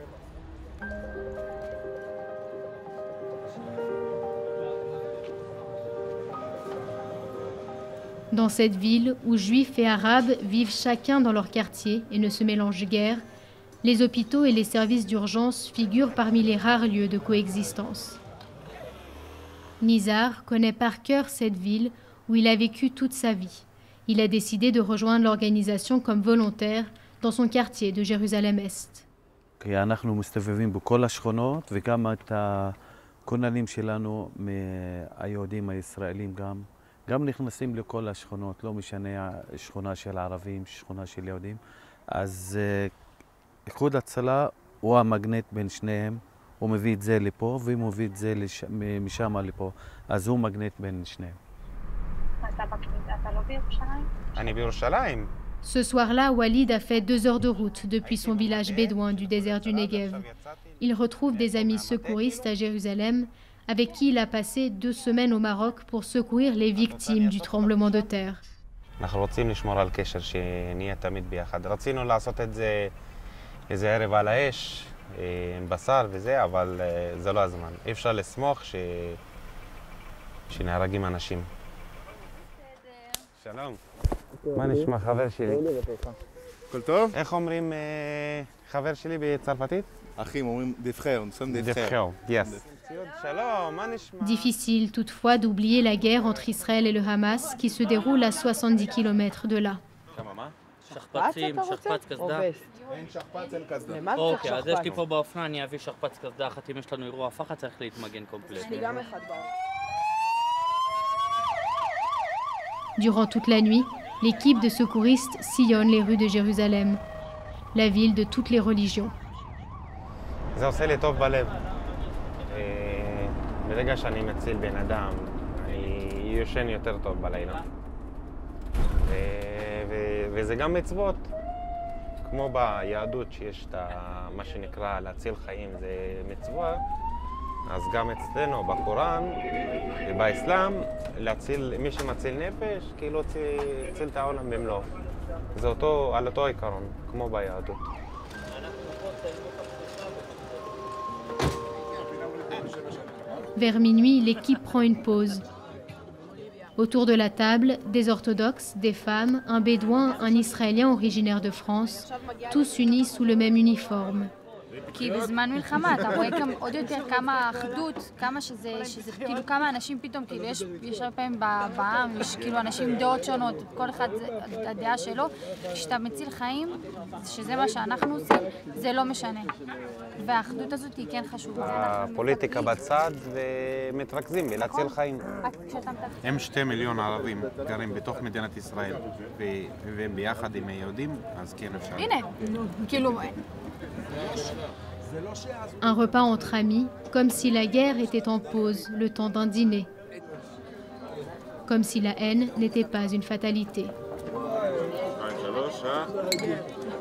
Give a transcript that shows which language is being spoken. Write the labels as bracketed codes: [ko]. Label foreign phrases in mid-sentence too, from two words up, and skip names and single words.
[fr] Dans cette ville où juifs et arabes vivent chacun dans leur quartier et ne se mélangent guère, les hôpitaux et les services d'urgence figurent parmi les rares lieux de coexistence. Nizar connaît par cœur cette ville où il a vécu toute sa vie. Il a décidé de rejoindre l'organisation comme volontaire dans son quartier de Jérusalem-Est. [he] אנחנו מסתובבים בכל השכונות וגם את הכוננים שלנו מהיהודים הישראלים גם נכנסים לכל השכונות, לא משנה שכונה של ערבים, שכונה של יהודים. אז איחוד הצלה הוא המגנט בין שניהם, הוא מביא את זה לפה והוא מביא את זה משם לפה, אז הוא מגנט בין שניהם. [fr] Ce soir-là, Walid a fait 2 heures de route depuis son village bédouin du désert du Negev. Il retrouve des amis secouristes à Jérusalem avec qui il a passé 2 semaines au Maroc pour secourir les victimes du tremblement de terre. [he] אנחנו רוצים לשמור על קשר שנהיה תמיד ביחד. רצינו לעשות את זה איזה ערב על האש, עם בשר וזה, אבל זה לא הזמן. אי אפשר לסמוך שנהרגים אנשים. שלום. מה נשמע חבר שלי? הכל טוב? איך אומרים חבר שלי בצרפתית? אחים אומרים [fr] des frères, nous sommes des frères. [he] Yes. שלום, מה נשמע? [fr] Difficile toutefois d'oublier la guerre entre Israël et le Hamas qui se déroule à 70 km de là. [he] כמה מה? שכפ"צים, שכפ"ץ קסדה. אין שכפ"ץ, אין קסדה. למה צריך אוקיי, אז יש לי שכפ"ץ? פה באופנה, אני אביא שכפ"ץ קסדה אחת, אם יש לנו אירוע פחד צריך להתמגן קומפלט. יש לי גם אחד בארץ. [fr] Durant toute la nuit, l'équipe de secouristes sillonne les rues de Jérusalem, la ville de toutes les religions. [he] זה עושה לי טוב בלב. ברגע שאני מציל בן אדם, אני יושן יותר טוב בלילה. וזה גם מצוות. כמו ביהדות שיש את מה שנקרא להציל חיים, זה מצווה. אז גם אצלנו בקוראן ובאסלאם, מי שמציל נפש, כאילו הציל את העולם במלואו. זה על אותו עיקרון, כמו ביהדות. [fr] Vers minuit, l'équipe prend une pause. Autour de la table, des orthodoxes, des femmes, un bédouin, un Israélien originaire de France, tous unis sous le même uniforme. [he] כי בזמן מלחמה אתה רואה גם עוד יותר כמה אחדות, כמה שזה כאילו כמה אנשים פתאום, כאילו יש הרבה פעמים בעם, יש כאילו אנשים עם דעות שונות, כל אחד הדעה שלו, כשאתה מציל חיים, שזה מה שאנחנו עושים, זה לא משנה. והאחדות הזאת היא כן חשובה. הפוליטיקה בצד ומתרכזים בלהציל חיים. הם 2 מיליון ערבים גרים בתוך מדינת ישראל, והם ביחד עם היהודים, אז כן אפשר. הנה, כאילו... [fr] Un repas entre amis, comme si la guerre était en pause, le temps d'un dîner. Comme si la haine n'était pas une fatalité.